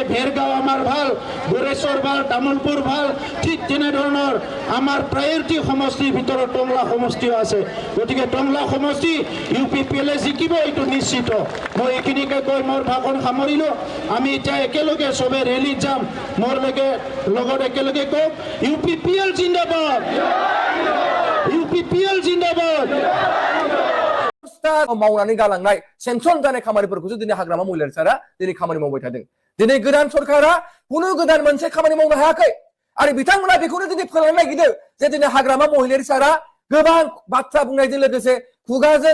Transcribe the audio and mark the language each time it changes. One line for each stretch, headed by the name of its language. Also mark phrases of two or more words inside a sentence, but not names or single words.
Assamese: ভেৰগাঁও আমাৰ ভাল গোৰেশ্বৰ ভাল তামোলপুৰ ভাল ঠিক তেনেধৰণৰ আমাৰ প্ৰায়ৰিটি সমষ্টিৰ ভিতৰত টংলা সমষ্টিও আছে গতিকে টংলা সমষ্টি ইউপিপিএলে জিকিব এইটো নিশ্চিত মই এইখিনিকে কৈ মোৰ ভাষণ সামৰিলোঁ আমি এতিয়া একেলগে সবে ৰেলীত যাম মোৰ লগত একেলগে কওক ইউপিপিএল জিন্দাবাদ ইউপিপিএল জিন্দাবাদ
Bodo: मावनानै गालांनाय सेंसन जानाय खामानिफोरखौसो दिनै हाग्रामा महिलारि सारा दिनै खामानि मावबाय थादों दिनै गोदान सरकारा कुनु गोदान मोनसे खामानि मावनो हायाखै आरो बिथांमोना बेखौनो दिनै फोलावनो नागिरदों जे दिनै हाग्रामा महिलारि सारा गोबां बाथ्रा बुंनायजों लोगोसे खुगाजों